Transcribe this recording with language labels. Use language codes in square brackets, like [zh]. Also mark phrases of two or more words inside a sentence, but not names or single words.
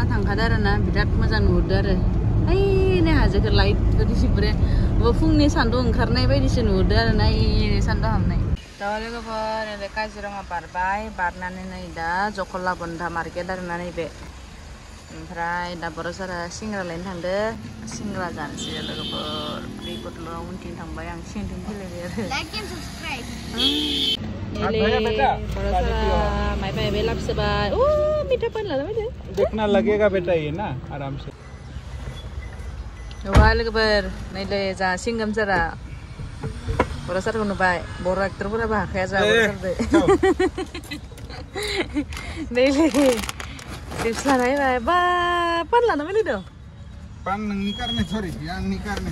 [brx] थांखादो आरोना बिराद मोजां नुहुरदो आरो ओइनै हाजोखौ लाइट बायदिसो बोरै फुंनि सान्दुं ओंखारनाय बायदिसो नुहुरदो आरोना ओइनै सान्दुं हाबनाय दा लोगोफोर ओरै काजिरङा बारबाय बारनानै नै दा जखलाबन्धा मार्केट आरोना नैबे ओमफ्राय दा बर'सारा सिंग्रा लायनो थांदो सिंग्रा जानोसै लोगोफोर दै बथलाव उनथिं थांबाय आं सिंथिं फैलायबाय आरो [en] like and subscribe [brx] बर'सारा माइ बायबाय लाबसोबाय ओ [hi] मीठा पान [brx] लाना फैदो [hi] देखना लगेगा बेटा ये ना आराम से [brx] वा लोगोफोर नैलै जा सिंगाम सारा बर'सारखौ नुबाय बर' एक्टरफोराबो हाखाया जा बर'सारदो नैलै चिप्स लानायबाय बा पान लाना फैलायदो पान नोंनि कारने सरि आंनि कारने